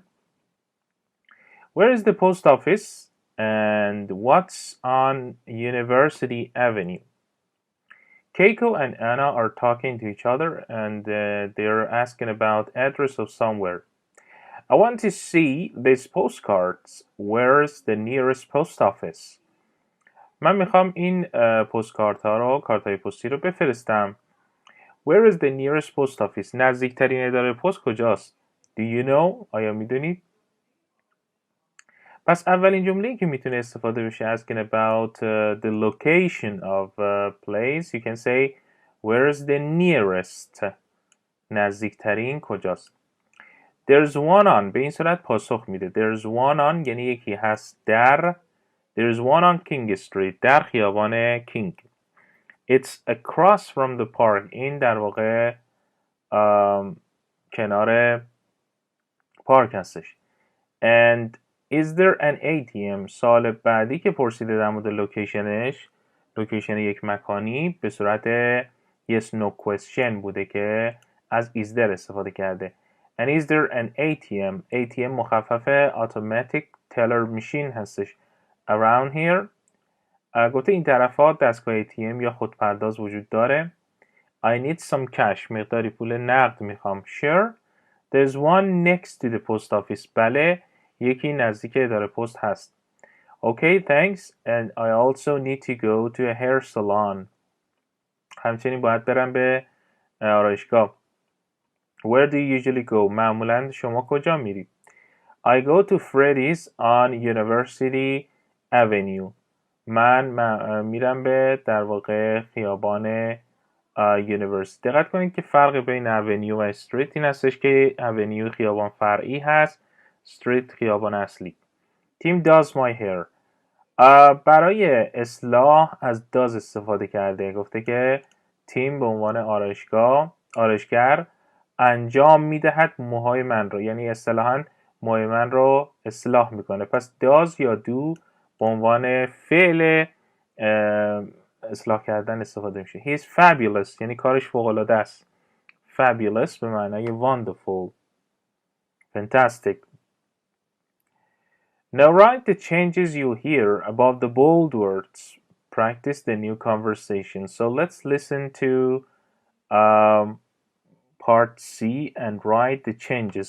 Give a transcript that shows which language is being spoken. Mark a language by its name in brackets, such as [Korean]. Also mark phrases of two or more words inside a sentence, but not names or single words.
[English] Where is the post office and what's on University Avenue? Keiko and Anna are talking to each other and they're asking about address of somewhere. I want to see these postcards. Where's the nearest post office? [Persian] من میخوام این پستکارت ها رو، کارت های پستی رو بفرستم. [English] Where is the nearest post office? [Persian] نزدیکترین اداره پست کجاست؟ [English] Do you know? [Persian] آیا میدونید؟ پس اولین جمله‌ای که میتونه استفاده بشه [English] asking about the location of a place, you can say where is the nearest? [Persian] نزدیکترین کجاست؟ [English] There's one on. [Persian] به این صورت پاسخ میده. [English] There's one on [Persian] یعنی یکی هست در. [English] There's one on King Street. [Persian] در خیابان King. [English] It's across from the park. [Persian] این در واقع کنار پارک هستش. [English] And is there an ATM? [Persian] سوال بعدی که پرسیده در مورد لوکیشنش، لوکیشن یک مکانی، به صورت [English] yes no question [Persian] بوده که از [English] is there [Persian] استفاده کرده. [English] And is there an ATM? ATM مخفف automatic teller machine هستش. Around here [Persian] گفته این طرفا دستگاه ATM یا خودپرداز وجود داره. [English] I need some cash. [Persian] مقداری پول نقد میخوام. [English] Sure. There's one next to the post office. بله یکی نزدیک اداره پست هست. Okay, thanks. And I also need to go to a hair salon. [Persian] همچنین باید برم به آرایشگاه. [English] Where do you usually go? [Persian] معمولا شما کجا میری؟ [English] I go to Freddy's on University Avenue. [Persian] من میرم به در واقع خیابان یونیورسیتی. دقت کنید که فرق بین اونیو و استریت این هستش که اونیو خیابان فرعی هست، استریت خیابان اصلی. [English] تیم does my hair. [Persian] برای اصلاح از does استفاده کرده. گفته که تیم به عنوان آرایشگر انجام میدهد موهای من رو، یعنی اصطلاحاً موهای من رو اصلاح میکنه. پس does یا do به عنوان فعل اصلاح کردن استفاده میشه. [English] He is fabulous [Persian] یعنی کارش فوق‌العاده است. Fabulous به معنای wonderful. [English] Fantastic. Now write the changes you hear above the bold words. Practice the new conversation. So let's listen to part C and write the changes.